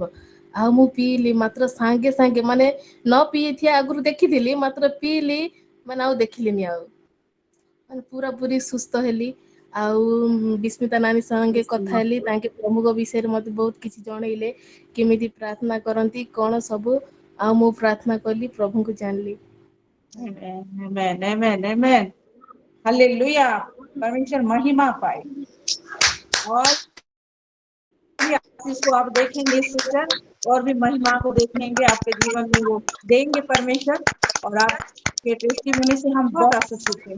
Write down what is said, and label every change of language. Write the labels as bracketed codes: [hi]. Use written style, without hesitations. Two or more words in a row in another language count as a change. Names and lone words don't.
[or] ଆଉ ମୁଁ ପିଇଲି ମାତ୍ର ସାଙ୍ଗେ ସାଙ୍ଗେ ମାନେ ନ ପିଇଥିବା ଆଗରୁ ଦେଖିଥିଲି, ମାତ୍ର ପିଇଲି ମାନେ ଆଉ ଦେଖିଲିନି ଆଉ, ମାନେ ପୁରା ପୁରି ସୁସ୍ଥ ହେଲି। ଆଉ ବିସ୍ମିତା ନାନୀ ସାଙ୍ଗେ କଥା ହେଲି, ତାଙ୍କେ ପ୍ରଭୁଙ୍କ ବିଷୟରେ ମତେ ବହୁତ କିଛି ଜଣେଇଲେ, କେମିତି ପ୍ରାର୍ଥନା କରନ୍ତି କଣ ସବୁ। ଆଉ ମୁଁ ପ୍ରାର୍ଥନା କଲି, ପ୍ରଭୁଙ୍କୁ ଜାଣିଲି। [en] Amen, amen, amen, amen. [hi] हालेलुया, परमेश्वर महिमा पाए। और भी आशीष को आप देखेंगे सिस्टर, और भी महिमा को देखेंगे आपके जीवन में, वो देंगे परमेश्वर। और आपके टेस्टिमनी से हम बहुत आशीषित हैं।